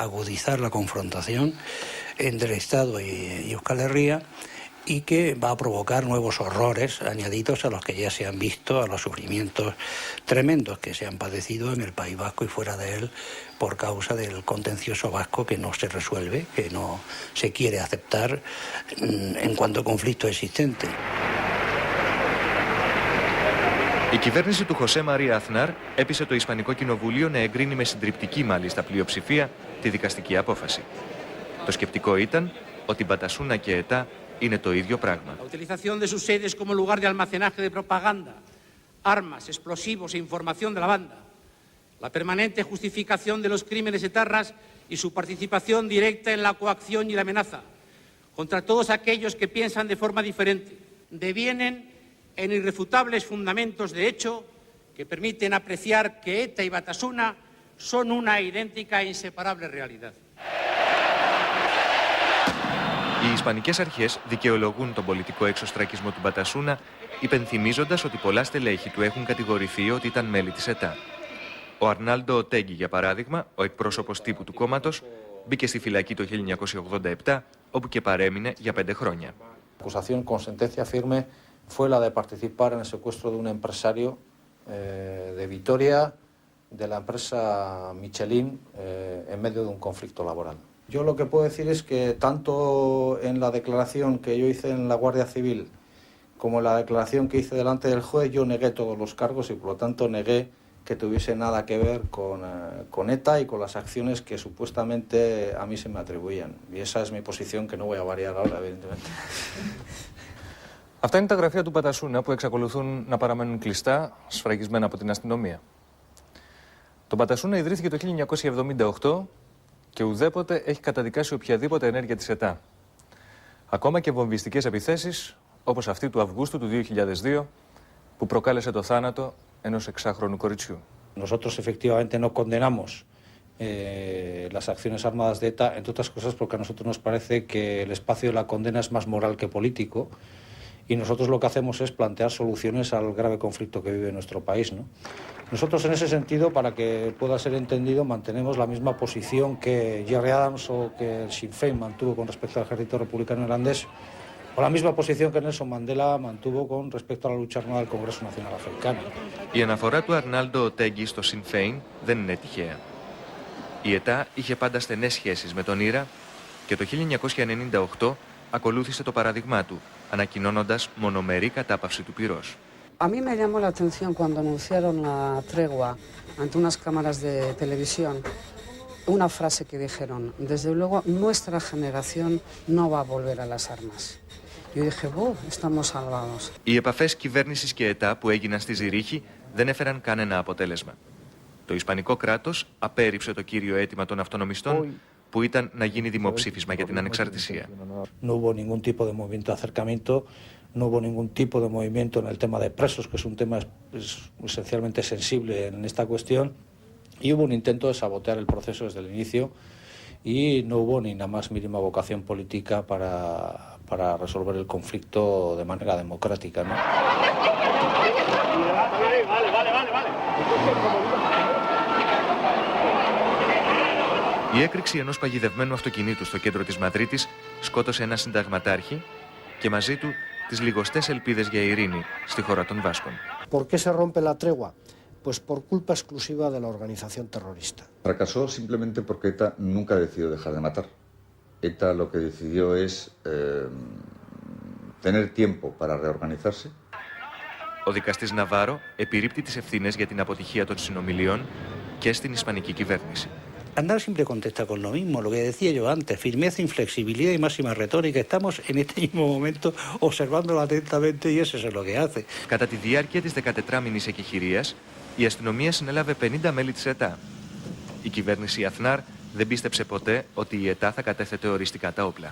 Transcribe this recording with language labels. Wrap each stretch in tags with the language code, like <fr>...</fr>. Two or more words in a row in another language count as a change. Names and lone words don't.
<es>agudizar la confrontación entre el Estado y Euskal Herria y que va a provocar nuevos horrores añadidos a los que ya se han visto, a los sufrimientos tremendos que se han padecido en el País Vasco y fuera de él por causa del contencioso vasco que no se resuelve, que no se quiere aceptar en cuanto conflicto existente.</es> <el>Η κυβέρνηση του Χωσέ Μαρία Αθνάρ έπεισε το Ισπανικό Κοινοβούλιο να εγκρίνει με συντριπτική μάλιστα πλειοψηφία τη δικαστική απόφαση. Το σκεπτικό ήταν ότι Batasuna και ΕΤΑ είναι το ίδιο πράγμα.</el> <es>La utilización de sus sedes como lugar de almacenaje de propaganda, armas, explosivos e información de la banda, la permanente justificación de los crímenes etarras y su participación directa en la coacción y la amenaza contra todos aquellos que piensan de forma diferente, devienen en irrefutables fundamentos de hecho que permiten apreciar que ETA y Batasuna son una idéntica e inseparable realidad.</es> <el>Οι Ισπανικές αρχές δικαιολογούν τον πολιτικό εξωστρακισμό του Batasuna, υπενθυμίζοντας ότι πολλά στελέχη του έχουν κατηγορηθεί ότι ήταν μέλη της ΕΤΑ. Ο Αρνάλντο Οτέγκι, για παράδειγμα, ο εκπρόσωπος τύπου του κόμματος, μπήκε στη φυλακή το 1987, όπου και παρέμεινε για 5 χρόνια.</el> <es>La acusación con sentencia firme fue la de participar en el secuestro de un empresario de Vitoria, de la empresa Michelin, en medio de un conflicto laboral. Yo lo que puedo decir es que tanto en la declaración que yo hice en la Guardia Civil como en la declaración que hice delante del juez, yo negué todos los cargos y por lo tanto negué que tuviese nada que ver con ETA y con las acciones que supuestamente a mí se me atribuían. Y esa es mi posición que no voy a variar ahora, evidentemente.</es> <el>Αυτά είναι τα γραφεία του Batasuna που εξακολουθούν να παραμένουν κλειστά, σφραγισμένα από την αστυνομία. Το Batasuna ιδρύθηκε το 1978 και ουδέποτε έχει καταδικάσει οποιαδήποτε ενέργεια της ΕΤΑ. Ακόμα και βομβιστικές επιθέσεις, όπως αυτή του Αυγούστου του 2002, που προκάλεσε το θάνατο ενός 6χρονου κοριτσιού.</el> <es>Nosotros efectivamente no condenamos las acciones armadas de ETA, entre otras cosas porque a nosotros nos parece que el espacio de la condena es más moral que político y nosotros lo que hacemos es plantear soluciones al grave conflicto que vive nuestro país, ¿no? Nosotros en ese sentido, para que pueda ser entendido, mantenemos la misma posición que Gerry Adams o que el Sinn Féin mantuvo con respecto al ejército republicano irlandés, o la misma posición que Nelson Mandela mantuvo con respecto a la lucha armada del Congreso Nacional Africano.</es> <el>Η αναφορά του Αρνάλντο Οτέγκι στο Sinn Féin δεν είναι τυχαία. Η ΕΤΑ είχε πάντα στενές σχέσεις με τον Ήρα και το 1998 ακολούθησε το παράδειγμά του, ανακοινώνοντας μονομερή κατάπαυση του πυρός.</el> <es>A mí me llamó la atención cuando anunciaron la tregua ante unas cámaras de televisión, una frase que dijeron: desde luego nuestra generación no va a volver a las armas. Yo dije, estamos salvados.</es> <el>Οι επαφές κυβέρνησης και ΕΤΑ που έγιναν στη Ζηρίχη δεν έφεραν κανένα αποτέλεσμα. Το Ισπανικό κράτος απέρριψε το κύριο αίτημα των αυτονομιστών, που ήταν να γίνει δημοψήφισμα για την ανεξαρτησία.</el> <es>No hubo ningún tipo de movimiento de acercamiento, no hubo ningún tipo de movimiento en el tema de presos, que es un tema esencialmente sensible en esta cuestión, y hubo un intento de sabotear el proceso desde el inicio, y no hubo ni la más mínima vocación política para resolver el conflicto de manera democrática, ¿no?</es> <el>Η έκρηξη ενός παγιδευμένου αυτοκινήτου στο κέντρο της Μαδρίτης σκότωσε ένα συνταγματάρχη και μαζί του τις λιγοστές ελπίδες για ειρήνη στη χώρα των Βάσκων.</el> <es>¿Por qué se rompe la tregua? Pues por culpa exclusiva de la organización terrorista. Fracasó simplemente porque ETA nunca decidió dejar de matar. ETA lo que decidió es tener tiempo para reorganizarse.</es> <el>Ο δικαστής Ναβάρο επιρρύπτει τις ευθύνες για την αποτυχία των συνομιλιών και στην ισπανική κυβέρνηση.</el> <es>Andar siempre contesta con lo mismo, lo que decía yo antes, firmeza, inflexibilidad y máxima retórica. Estamos en este mismo momento observándolo atentamente y eso es lo que hace.</es> <el>Κατά τη διάρκεια της 14μηνης εκεχηρίας, η αστυνομία συνέλαβε 50 μέλη της ΕΤΑ. Η κυβέρνηση Aznar δεν πίστεψε ποτέ ότι η ΕΤΑ θα κατέθετε οριστικά τα όπλα.</el>